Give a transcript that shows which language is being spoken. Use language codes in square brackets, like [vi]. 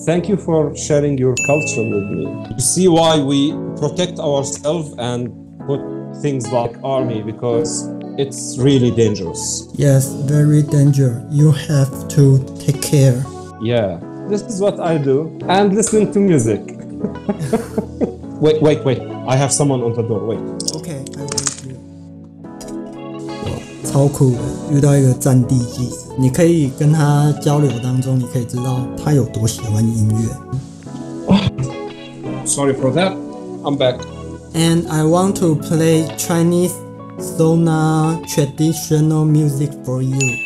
[en] Thank you for sharing your culture with me. You see why we protect ourselves and put things like army, because it's really dangerous. Yes, very dangerous. You have to take care. Yeah. This is what I do, and listen to music. Wait. I have someone on the door. Wait. Okay, I wait you. [zh] 超酷的，遇到一个战地记者，你可以跟他交流当中，你可以知道他有多喜欢音乐。 [en] Sorry for that. I'm back. And I want to play Chinese sona traditional music for you.